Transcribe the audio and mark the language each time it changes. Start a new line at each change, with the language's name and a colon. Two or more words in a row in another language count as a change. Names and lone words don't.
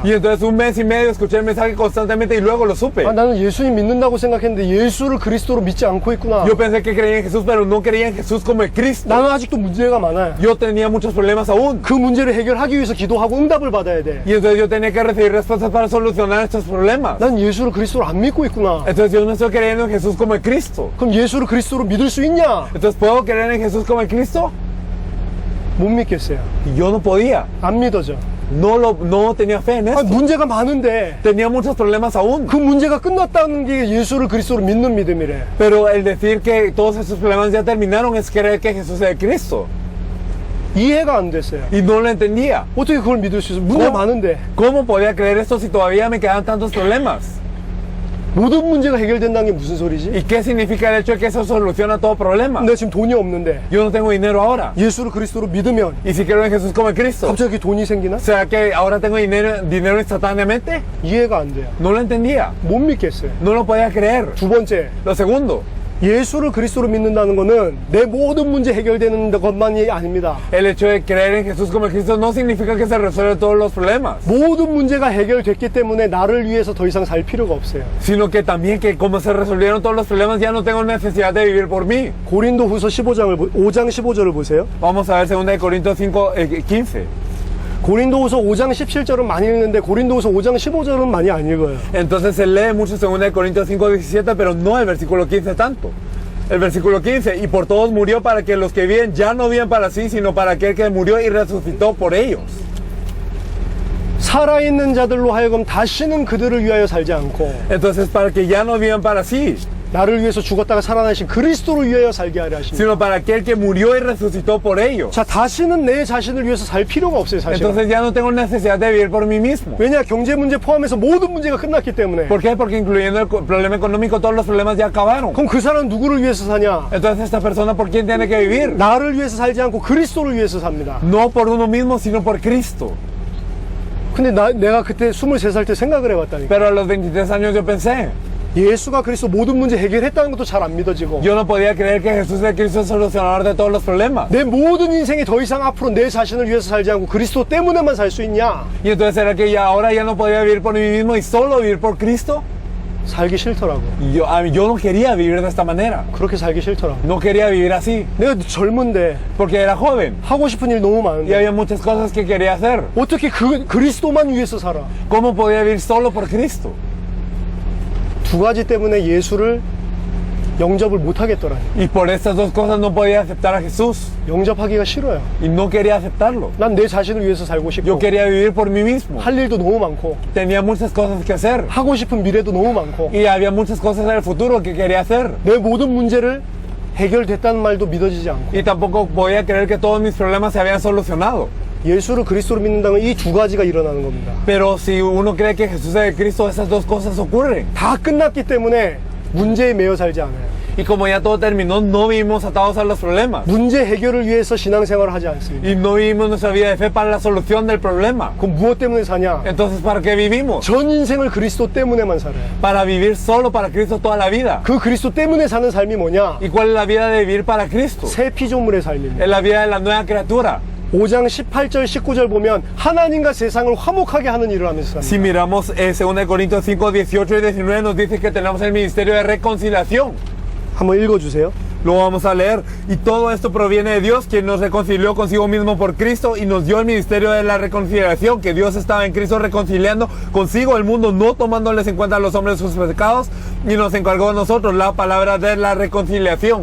Spanish: Y entonces un mes y medio escuché el mensaje constantemente y luego lo supe.
Korean: 아, 나는 예수님 믿는다고 생각했는데 예수를 그리스도로 믿지 믿지 않고 있구나.
Spanish: Yo pensé que creía en Jesús, pero no creía en Jesús como el Cristo.
Korean: 나는 아직도 문제가 많아요.
Spanish: Yo tenía muchos problemas aún.
Korean: 그 문제를 해결하기 위해서 기도하고 응답을 받아야 돼.
Spanish: Y entonces yo tenía que recibir respuestas para solucionar estos problemas.
Korean: 난 예수를 그리스도로 안 믿고 있구나.
Spanish: Entonces yo no estoy creyendo en Jesús como el Cristo.
Korean: 그럼 예수를 그리스도로 믿을 수 있냐?
Spanish: Entonces, ¿puedo creer en Jesús como el Cristo?
Korean: 못 믿겠어요.
Spanish: Y yo no podía.
Korean: 안 믿어져.
Spanish: No tenía fe en
Korean: 아니,
Spanish: esto.
Korean: 문제가 많은데
Spanish: Tenía muchos problemas aún.
Korean: 그 문제가 끝났다는 게 예수를 그리스도로 믿는 믿음이래.
Spanish: Pero el decir que todos esos problemas ya terminaron es creer que Jesús es el Cristo.
Korean: 이해가 안 됐어요.
Spanish: Y no lo entendía.
Korean: 어떻게 그걸 믿을 수 있어? 문제가 많은데.
Spanish: ¿Cómo podía creer esto si todavía me quedan tantos problemas?
Korean: 모든 문제가 해결된다는 게 무슨 소리지?
Spanish: ¿Y qué significa el hecho de que eso soluciona todo problema?
Korean: 내가 지금 돈이 없는데
Spanish: Yo no tengo dinero ahora.
Korean: 예수를 그리스도로 믿으면
Spanish: ¿Y si creo en Jesús como el Cristo?
Korean: 갑자기 돈이 생기나?
Spanish: ¿Será que ahora tengo dinero instantáneamente?
Korean: 이해가 안 돼요.
Spanish: No lo entendía.
Korean: 못 믿겠어요.
Spanish: No lo podía creer.
Korean: 두 번째,
Spanish: Lo segundo,
Korean: 예수를 그리스도로 믿는다는 거는 내 모든 문제 해결되는 것만이 아닙니다.
Spanish: el hecho de creer en Jesús como el Cristo no significa que se resuelven todos los problemas,
Korean: 모든 문제가 해결됐기 때문에 나를 위해서 더 이상 살 필요가 없어요.
Spanish: sino que también que como se resolvieron todos los problemas ya no tengo necesidad de vivir por mí.
Korean: 고린도후서 5장 15절을 보세요.
Spanish: Vamos a ver 2 Corintios 5:15.
Korean: 고린도후서 5장 17절은 많이 읽는데 고린도후서 5장 15절은 많이 안 읽어요.
Spanish: Entonces se lee mucho 2 Corintios 5:17, pero no el versículo 15 tanto. El versículo 15, y por todos murió para que los que viven ya no viven para sí, sino para aquel que murió y resucitó por ellos.
Korean: 살아있는 자들로 하여금 다시는 그들을 위하여 살지 않고
Spanish: Entonces para que ya no vivan para sí,
Korean: 나를 위해서 죽었다가 살아나신 그리스도를 위하여 살게 하려 하십니다.
Spanish: sino para aquel que murió y resucitó por ellos.
Korean: 자, 다시는 내 자신을 위해서 살 필요가 없어요, 사실. Entonces ya no tengo necesidad de vivir por mí mismo. 왜냐? 경제 문제 포함해서 모든 문제가 끝났기 때문에.
Spanish: ¿Por qué? Porque incluyendo el problema económico, todos los problemas ya acabaron.
Korean: 그럼 그 사람은 누구를 위해서 사냐?
Spanish: Entonces esta persona, ¿por quién tiene que vivir?
Korean: 나를 위해서 살지 않고 그리스도를 위해서 삽니다.
Spanish: No por uno mismo, sino por Cristo.
Korean: 근데 내가 그때 23살 때 생각을 해봤다니까.
Spanish: Pero a los 23 años yo pensé,
Korean: 예수가 그리스도 모든 문제 해결했다는 것도 잘 안 믿어지고.
Spanish: yo no podía creer que Jesús es el Cristo el solucionador de todos los problemas.
Korean: 내 모든 인생이 더 이상 앞으로 내 자신을 위해서 살지 않고 그리스도 때문에만 살 수 있냐?
Spanish: Y entonces era que ya ahora ya no podía vivir por mí mismo y solo vivir por Cristo.
Korean: 살기 싫더라고.
Spanish: Y yo no quería vivir de esta manera.
Korean: 그렇게 살기 싫더라고.
Spanish: No quería vivir así.
Korean: 내가 젊은데
Spanish: Porque era joven
Korean: 하고 싶은 일 너무
Spanish: y
Korean: 많은데
Spanish: había muchas cosas que quería hacer.
Korean: 어떻게 그리스도만 위해서 살아?
Spanish: ¿Cómo podía vivir solo por Cristo?
Korean: 두 가지 때문에 예수를 영접을 못 하겠더라니.
Spanish: Y por estas dos cosas no podía aceptar a Jesús.
Korean: 영접하기가 싫어요.
Spanish: Y no quería aceptarlo.
Korean: 난 내 자신을 위해서 살고 싶고
Spanish: Yo quería vivir por mí mismo.
Korean: 할 일도 너무 많고
Spanish: Tenía muchas cosas que hacer.
Korean: 하고 싶은 미래도 너무 많고
Spanish: Y había muchas cosas en el futuro que quería hacer.
Korean: 내 모든 문제를 해결됐다는 말도 믿어지지 않고
Spanish: Y tampoco podía creer que todos mis problemas se habían solucionado.
Korean: 예수를 그리스도로 믿는다면 이 두 가지가 일어나는 겁니다.
Spanish: Pero si uno cree que Jesús es el Cristo, esas dos cosas ocurren.
Korean: 다 끝났기 때문에 문제에 매여 살지 않아요.
Spanish: Y como ya todo terminó, no vivimos atados a los problemas.
Korean: 문제 해결을 위해서 신앙생활을 하지 않습니다.
Spanish: Y no vivimos nuestra vida de fe para la solución del problema.
Korean: 그럼 무엇 때문에 사냐?
Spanish: Entonces, ¿para qué vivimos?
Korean: 전 인생을 그리스도 때문에만 살아요.
Spanish: Para vivir solo para Cristo toda la vida.
Korean: 그 그리스도 때문에 사는 삶이 뭐냐?
Spanish: ¿Y cuál es la vida de vivir para Cristo?
Korean: 새 피조물의 삶입니다.
Spanish: Es la vida de la nueva criatura.
Korean: 5장 18절 19절 보면 하나님과 세상을 화목하게 하는 일을 하면서
Spanish: Si
Korean: 삽니다.
Spanish: miramos 2 Corintios 5, 18 y 19 nos dice que tenemos el ministerio de reconciliación.
Korean: 한번 읽어주세요.
Spanish: Lo vamos a leer. Y todo esto proviene de Dios, quien nos reconcilió consigo mismo por Cristo y nos dio el ministerio de la reconciliación, que Dios estaba en Cristo reconciliando consigo el mundo, no tomándoles en cuenta a los hombres sus pecados, y nos encargó a nosotros la palabra de la reconciliación.